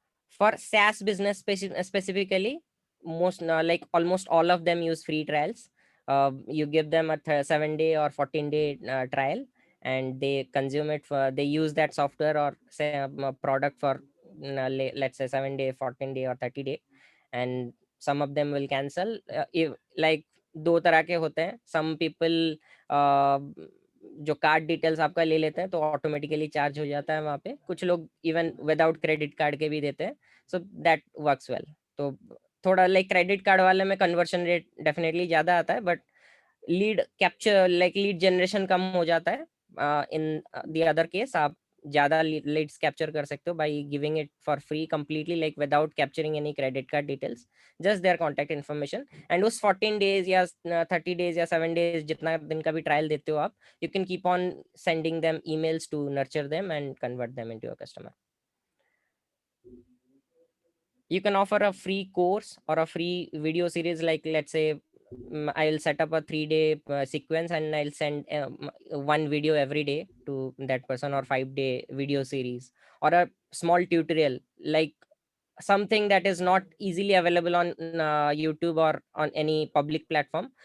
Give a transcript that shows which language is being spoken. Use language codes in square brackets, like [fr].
[en] For SaaS business specifically, most like almost all of them use free trials. You give them a 7-day or 14-day trial, and they consume it for, they use that software or say a product for let's say 7-day, 14-day or 30-day, and some of them will cancel. If like [hi] दो तरह के होते हैं. [en] Some people [hi] जो card details आपका ले लेते हैं, तो ऑटोमेटिकली चार्ज हो जाता है वहाँ पे. कुछ लोग [en] even without [hi] क्रेडिट कार्ड के भी देते हैं. [en] So that works well. [hi] तो थोड़ा लाइक क्रेडिट कार्ड वाले में कन्वर्शन रेट डेफिनेटली ज़्यादा आता है, [en] but [hi] lead capture like lead generation कम हो जाता है. [en] in the other case [hi] आप ज़्यादा [en] leads capture [hi] कर सकते हो [en] By giving it for free completely, like without capturing any credit card details, just their contact information. And [hi] उस 14 डेज या 30 डेज या 7 डेज जितना दिन का भी ट्रायल देते हो आप, [en] you can keep on sending them emails to nurture them and convert them into a customer. You can offer a free course or a free video series, like let's say I'll set up a 3-day sequence, and I'll send one video every day to that person, or 5-day video series, or a small tutorial, like something that is not easily available on YouTube or on any public platform.